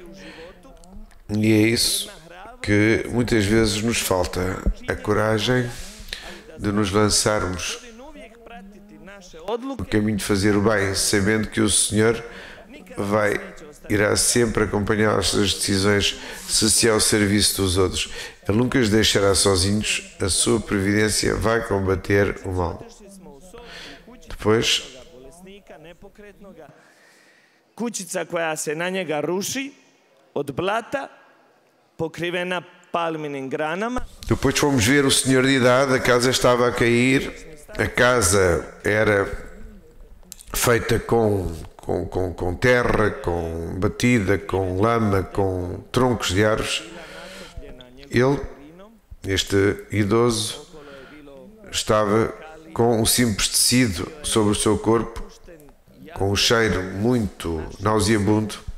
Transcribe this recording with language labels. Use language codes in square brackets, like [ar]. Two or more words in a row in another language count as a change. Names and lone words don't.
[pt] E é isso que muitas vezes nos falta, a coragem de nos lançarmos no caminho de fazer o bem, sabendo que o Senhor irá sempre acompanhar as suas decisões se se é ao serviço dos outros. Ele nunca os deixará sozinhos, a sua providência vai combater o mal. Depois, [hr] kućica koja se na njega ruši od blata, pokrivena palminim granama. [pt] Depois fomos ver o senhor de idade, a casa estava a cair, a casa era feita com terra, com batida, com lama, com troncos de árvores. Ele, este idoso, estava com um simples tecido sobre o seu corpo, com um cheiro muito nauseabundo.